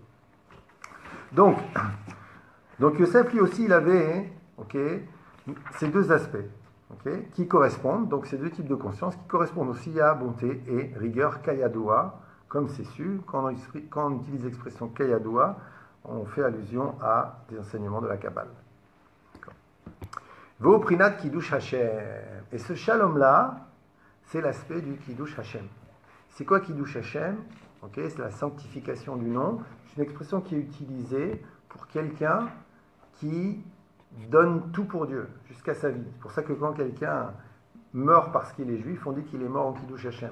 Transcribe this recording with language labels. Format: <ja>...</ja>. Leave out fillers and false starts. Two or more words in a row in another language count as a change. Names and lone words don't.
<fr>Donc, Yosef, lui aussi, il avait ces deux aspects qui correspondent, donc ces deux types de conscience, qui correspondent aussi à bonté et rigueur kayadoua, comme c'est su. Quand on utilise l'expression kayadoua, on fait allusion à des enseignements de la Kabbale.</fr> <he>והוא בחינת קידוש השם.</he> <fr>Et ce shalom-là, c'est l'aspect du</fr> <he>קידוש השם.</he> <fr>C'est quoi</fr> <he>קידוש השם?</he> <fr>Okay, c'est la sanctification du nom. C'est une expression qui est utilisée pour quelqu'un qui donne tout pour Dieu, jusqu'à sa vie. C'est pour ça que quand quelqu'un meurt parce qu'il est juif, on dit qu'il est mort en</fr> <he>קידוש השם.</he>